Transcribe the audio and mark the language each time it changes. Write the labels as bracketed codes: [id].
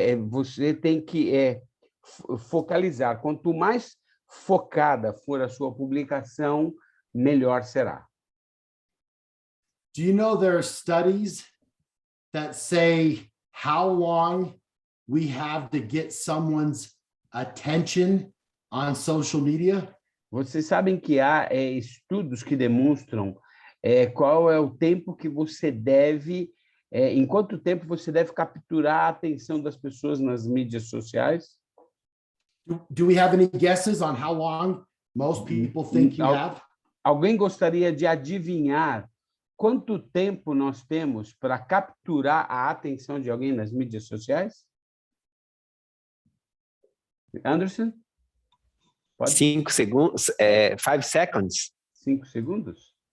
[pt] Você tem que focalizar. Quanto mais focada for a sua publicação, melhor será. [en] Do you know there are studies that say how long we have to get someone's attention on social media? [pt] Vocês sabem que há estudos que demonstram qual é o tempo que você deve, em quanto tempo você deve capturar a atenção das pessoas nas mídias sociais? [en] Do we have any guesses on how long most people think you have? [pt] Alguém gostaria de adivinhar quanto tempo nós temos para capturar a atenção de alguém nas mídias sociais? Anderson? 5 segundos, [en] 5 seconds. [pt] 5 segundos?